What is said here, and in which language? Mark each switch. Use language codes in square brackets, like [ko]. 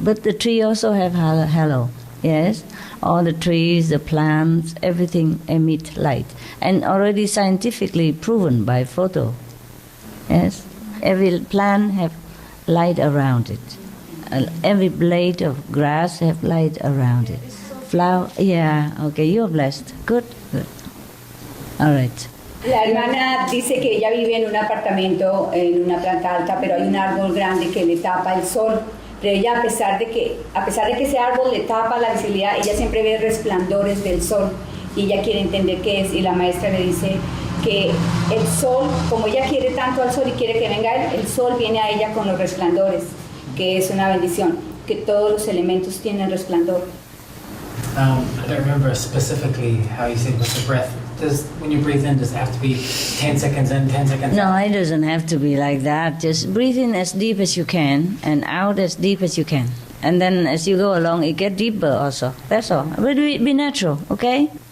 [en] But the tree also have halo. Yes? All the trees, the plants, everything emit light. And already scientifically proven by photo. Yes? Every plant have light around it. Every blade of grass have light around it. Flower, yeah, okay, you're blessed. Good. All right. [es] La hermana dice que ella vive en un apartamento, en una planta alta, pero hay un árbol grande que le tapa el sol. Pero ella, a pesar de que ese árbol le tapa la visibilidad, ella siempre ve resplandores del sol y ella quiere entender qué es. Y la maestra le dice que el sol, como ella quiere tanto al sol y quiere que venga él, el sol viene a ella con los resplandores, que es una bendición. que todos los elementos tienen resplandor. [en] I don't remember specifically how you said with the breath. When you breathe in, does it have to be 10 seconds in, 10 seconds out? No, it doesn't have to be like that. Just breathe in as deep as you can and out as deep as you can. And then as you go along, it gets deeper also. That's all. But be natural, okay?